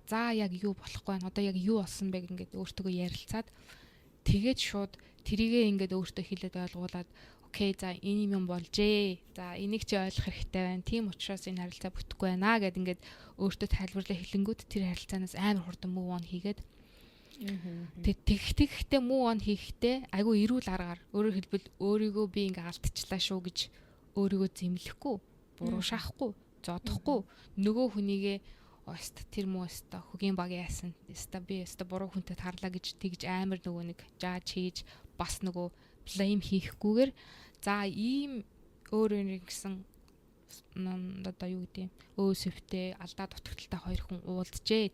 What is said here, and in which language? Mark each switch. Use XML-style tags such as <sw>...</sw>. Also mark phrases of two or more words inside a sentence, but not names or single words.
<mn>За яг юу болохгүй байна. Одоо яг юу болсон бэ ингээд өөртөө ярилцаад тэгээд шууд тэрийгээ ингээд өөртөө хэлээд ойлгуулад окей за энэ юм болжээ. За энийг чи ойлгох хэрэгтэй байна. Тийм учраас энэ харилцаа бүтэхгүй байна гэд ингээд өөртөө тайлбарлаа хэлэнгүүт тэр харилцаанаас амар хурдан</mn> <en>move on</en> <mn>хийгээд тэгтээ</mn> <en>move on</en> <mn>хийхдээ айгу эрүүл аргаар өөрөөр хэлбэл өөрийгөө би ингээ алдчихлаа шүү гэж өөрийгөө зэмлэхгүй, буруу шахахгүй, зодохгүй нөгөө хүнийгээ Ост тэр муу өстө хөгийн баг яасан. Өстө би өстө буруу хүнтэй тарлаа гэж тэгж амар нөгөө нэг жааж хийж бас нөгөө blame хийхгүйгээр за ийм өөр гэсэн одоо юу гэдэг өөсөвтэй алдаа дутагдaltaй хоёр хүн уулзжээ.</mn>